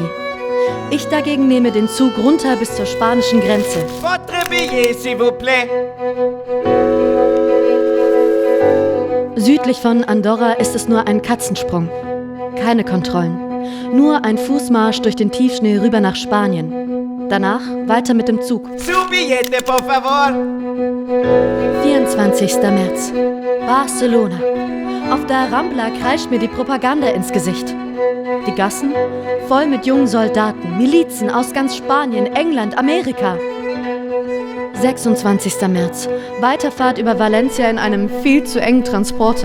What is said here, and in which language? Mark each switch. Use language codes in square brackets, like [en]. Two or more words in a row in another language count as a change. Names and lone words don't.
[de] Ich dagegen nehme den Zug runter bis zur spanischen Grenze. [fr] Votre billet, s'il vous plaît. [de] Südlich von Andorra ist es nur ein Katzensprung. Keine Kontrollen. Nur ein Fußmarsch durch den Tiefschnee rüber nach Spanien. Danach weiter mit dem Zug. [es] Su billete, por favor. [de] 24. März. Barcelona. Auf der Rambla kreischt mir die Propaganda ins Gesicht. Die Gassen voll mit jungen Soldaten, Milizen aus ganz Spanien, England, Amerika. 26. März. Weiterfahrt über Valencia in einem viel zu engen Transporter.